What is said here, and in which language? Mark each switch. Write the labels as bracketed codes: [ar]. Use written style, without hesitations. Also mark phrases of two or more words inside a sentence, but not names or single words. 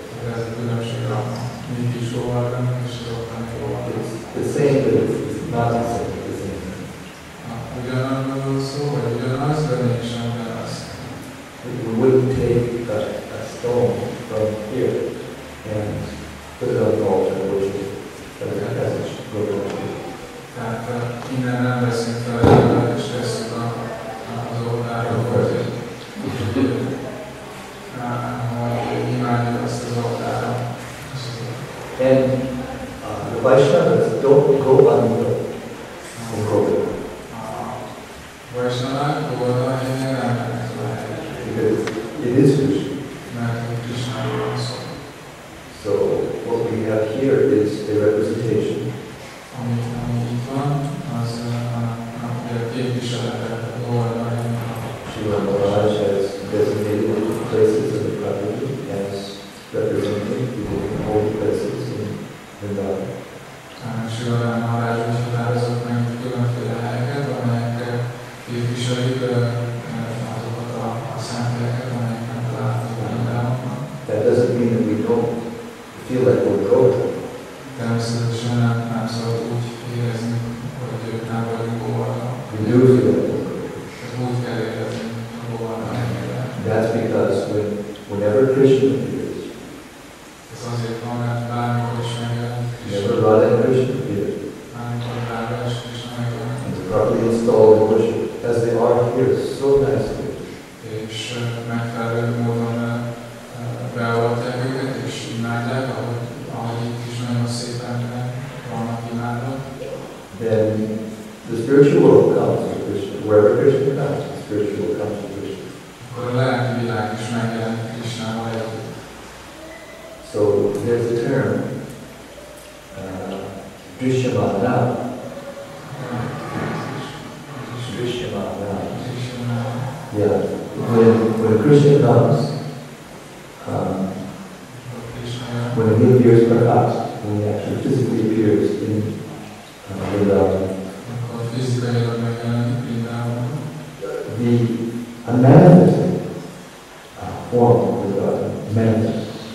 [en] It's the same, but it's not the same at the same time. We wouldn't take a stone from here and put it on the altar and worship as a message. [hu] Tehát innen nem veszünk fel, és tesszük az oltára, hogy imádjuk azt az oltára. [en] And the Vaishnavas don't go on the hill in Govardhana. [hu] Vaishnavák Govardhana helyen nem mennek tovább. [en] Because it is Krishna. [hu] Mert Krishnáról szól. [en] So what we have here is a representation. [hu] Ami itt van, az a képviselete Govardhana helyen. [en] Srila Maharaja has designated different places in the Bharati as representing the different holy places in Vrindavan. [hu] Srila Maharaja is határozott meg különféle helyeket, amelyek képviselik azokat a szent helyeket, amelyeket találhatók Vrindavanban. [en] That doesn't mean that we don't feel like we're going. [hu] Természetesen nem szabad úgy érezni, hogy nem vagyunk Govardhana. [en] We do feel like we're going. [hu] Ez úgy kell érezni a Govardhana helyében. [en] That's because whenever Krishna appears, [hu] Ez azért van, mert bármikor is megjelenik [en] whenever Radha and Krishna appear, [hu] bármikor Radha és Krishna megjelenik, [en] and properly installed in worship, as they are here so nicely, [hu] és megfelelő módon beavatják őket, és imádják, ahogy itt is nagyon szépen vannak imádva. [en] then the spiritual world comes to Krishna. Wherever Krishna comes, the spiritual world comes to Krishna. [hu] Akkor a lelki világ is megjelenik Krisnával együtt. [en] So there's a term, Drishyamana. Drishyamana. Yeah. When Krishna comes, when he appears perhaps, when he actually physically appears in Vrindavan, a manifesting form of Vrindavan manifests.